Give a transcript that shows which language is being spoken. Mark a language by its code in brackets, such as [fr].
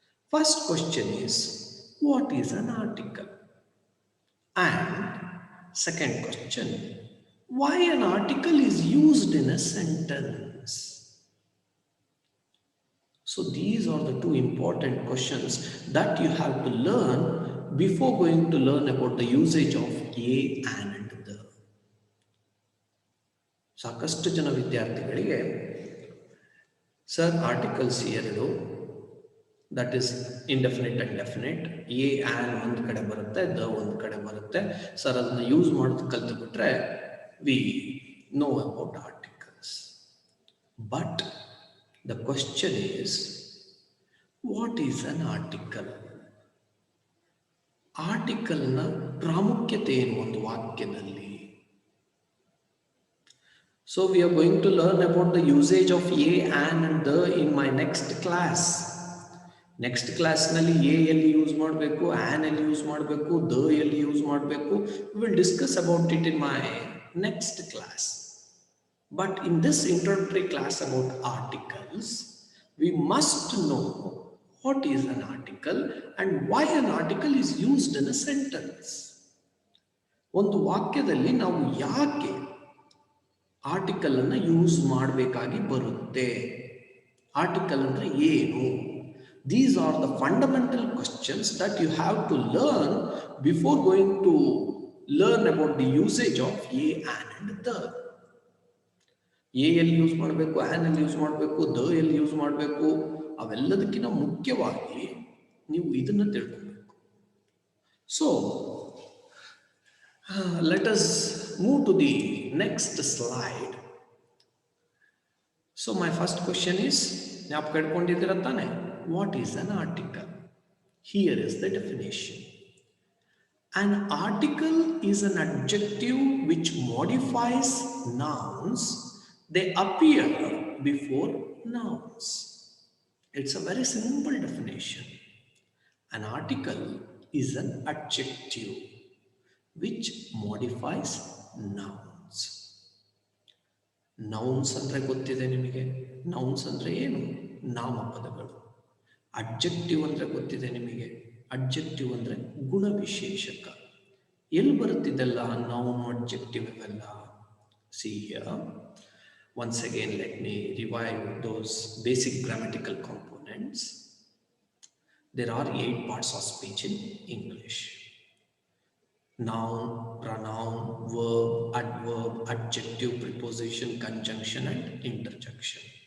[en] First question is, what is an article? And second question, why an article is used in a sentence? So these are the two important questions that you have to learn before going to learn about the usage of a, an and the. [kn] ಸಾಕಷ್ಟು ಜನ ವಿದ್ಯಾರ್ಥಿಗಳಿಗೆ, sir articles ಎರಡು, [en] that is indefinite and definite, [kn] A an ಒಂದು ಕಡೆ ಬರುತ್ತೆ, the ಒಂದು ಕಡೆ ಬರುತ್ತೆ, ಸರ್ ಅದನ್ನು ಯೂಸ್ ಮಾಡೋದು ಕಲ್ತುಬಿಟ್ರೆ [en] We know about articles. But the question is, what is an article? [kn] ಆರ್ಟಿಕಲ್ನ ಪ್ರಾಮುಖ್ಯತೆ ಏನು ಒಂದು ವಾಕ್ಯದಲ್ಲಿ? [en] So we are going to learn about the usage of a, an and the in my next class. [kn] Next ಕ್ಲಾಸ್ನಲ್ಲಿ A ಎಲ್ಲಿ use ಮಾಡಬೇಕು, an ಎಲ್ಲಿ use ಮಾಡಬೇಕು, the ಎಲ್ಲಿ ಯೂಸ್ ಮಾಡಬೇಕು, [en] Will discuss about it in my next class. But in this introductory class about articles, we must know what is an article and why an article is used in a sentence. [kn] ಒಂದು ವಾಕ್ಯದಲ್ಲಿ ನಾವು ಯಾಕೆ article ಅನ್ನು use ಮಾಡಬೇಕಾಗಿ ಬರುತ್ತೆ, article ಅಂದರೆ ಏನು? [en] These are the fundamental questions that you have to learn before going to learn about the usage of a, an and the. [kn] A ಎಲ್ಲಿ ಯೂಸ್ ಮಾಡಬೇಕು, ಆ್ಯನ್ ಎಲ್ಲಿ ಯೂಸ್ ಮಾಡಬೇಕು, ದ ಎಲ್ಲಿ ಯೂಸ್ ಮಾಡಬೇಕು, ಅವೆಲ್ಲದಕ್ಕಿಂತ ಮುಖ್ಯವಾಗಿ ನೀವು ಇದನ್ನು ತಿಳ್ಕೊಬೇಕು. [en] So let us move to the next slide. So my first question is, [kn] ಜ್ಞಾಪಕ ಇಟ್ಕೊಂಡಿದ್ದೀರ ತಾನೆ, [en] What is an article? Here is the definition. An article is an adjective which modifies nouns. They appear before nouns. It's a very simple definition. An article is an adjective which modifies nouns. [kn] Nouns ಅಂದರೆ ಗೊತ್ತಿದೆ ನಿಮಗೆ. Nouns ಅಂದರೆ ಏನು? ನಾಮಪದಗಳು. Adjective ಅಂದರೆ ಗೊತ್ತಿದೆ ನಿಮಗೆ. Adjective ಅಂದರೆ ಗುಣವಿಶೇಷಕ. ಎಲ್ಲಿ ಬರುತ್ತಿದ್ದಲ್ಲ ನೌನ್ ಅಡ್ಜೆಕ್ಟಿವ್ ಇವೆಲ್ಲ? [en] See here. Once again, let me revive those basic grammatical components. There are 8 parts of speech in English. Noun, pronoun, verb, adverb, adjective, preposition, conjunction and interjection.